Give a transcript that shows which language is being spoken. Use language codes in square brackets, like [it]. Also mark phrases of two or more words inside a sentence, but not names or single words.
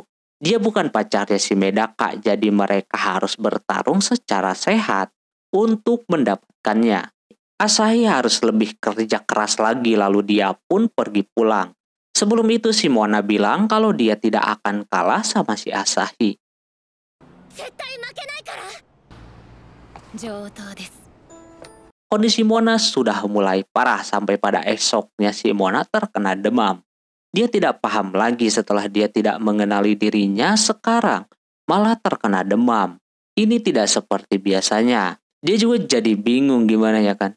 [id] Dia bukan pacarnya si Medaka, jadi mereka harus bertarung secara sehat untuk mendapatkannya. Asahi harus lebih kerja keras lagi lalu dia pun pergi pulang. Sebelum itu si Mona bilang kalau dia tidak akan kalah sama si Asahi. [ja] 絶対負けないから。上等です。 [id] Kondisi Mona sudah mulai parah sampai pada esoknya si Mona terkena demam. Dia tidak paham lagi setelah dia tidak mengenali dirinya sekarang malah terkena demam. Ini tidak seperti biasanya. Dia juga jadi bingung gimana ya kan.